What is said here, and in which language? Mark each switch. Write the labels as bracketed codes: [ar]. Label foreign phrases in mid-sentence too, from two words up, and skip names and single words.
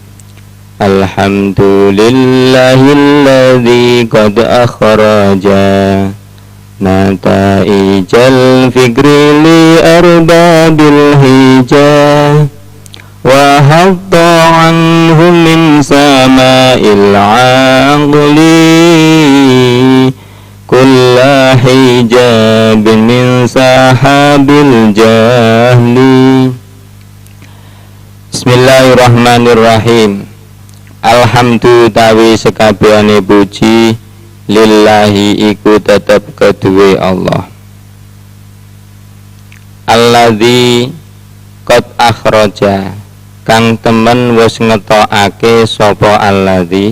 [ar] الحمد لله الذي قد أخرج نتائج الفكر لأرباب الحجى وحط عنهم من سماء العقل كل حجاب من سحاب الجهل. بسم الله الرحمن الرحيم. [jv] Alhamdulillah tawi sekabehane puji lillahi iku tetep kedue Allah. [ar] الذي قد أخرج, [jv] kang temen wis ngetokake sapa alladzi.